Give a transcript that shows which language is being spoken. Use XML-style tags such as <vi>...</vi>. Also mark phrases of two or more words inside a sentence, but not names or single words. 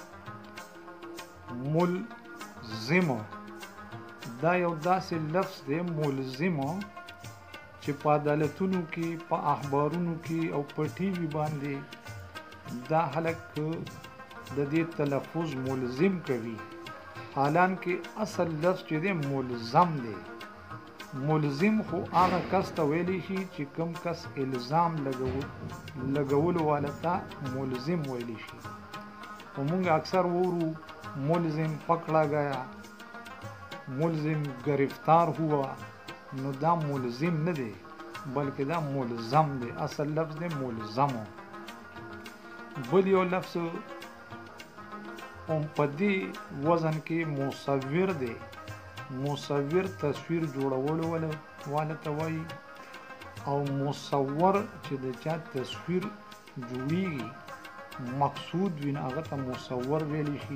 <ps>ملزم دا یو داسې لفظ دی ملزم چې په عدالتونو کې په اخبارونو کې او په ټي وي باندې دا خلک د دې تلفظ ملزم کوي، حالانکه اصل لفظ چې دی ملزم دی. ملزم خو هغه کس ته ویلی شي چې کوم کس الزام لګولو والا ته ملزم ویلی شي. موږ اکثر وورو</ps> <ur>ملزم پکڑا گیا، ملزم گرفتار ہوا،</ur> <ps>نو دا ملزم نه دی بلکې دا ملزم دی. اصل لفظ دی ملزم. بل یو لفظ په دې وزن کې مصور دی. مصور تصویر جوړولو والا ته وایي او مصور چې د چا تصویر جوړیږي مقصود وي هغه ته مصور ویلی شي.</ps>